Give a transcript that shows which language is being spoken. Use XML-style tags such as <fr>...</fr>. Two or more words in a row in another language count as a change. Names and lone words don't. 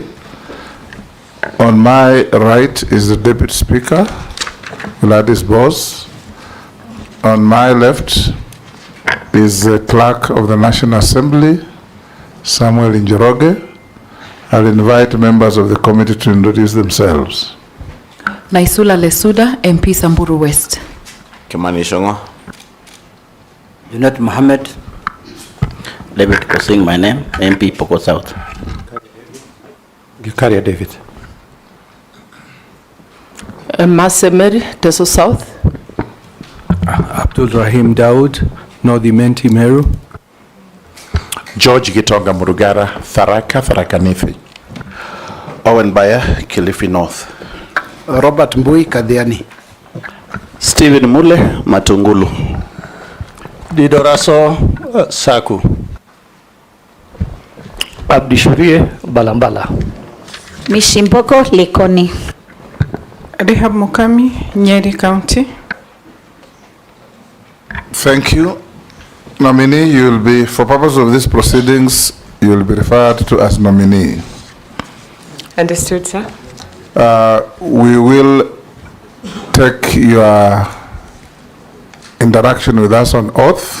<en>On my right is the Deputy Speaker, Gladys Bose. On my left is the Clerk of the National Assembly, Samuel Njoroge. I'll invite members of the committee to introduce themselves. Naisula Lesuda, MP Samburu West. Kimani Shongo. Junet Mohammed. David Kosing, my name, MP Poko South. Gikaria David. Masemeri, Teso South. Abdul Rahim Daud, Northi Menti Meru. George Gitonga Murugara, Tharaka Nithi. Owen Baya, Kilifi North. Robert Mbui Kadhiani. Stephen Mule, Matungulu. Didoraso Saku. Abdishurie Balambala. Mishimboko Lekoni. Rehab Mukami, Nyeri County. Thank you. Nominee, you will be, for purpose of these proceedings, you will be referred to as nominee. Understood, sir. We will take your interaction with us on oath.</en>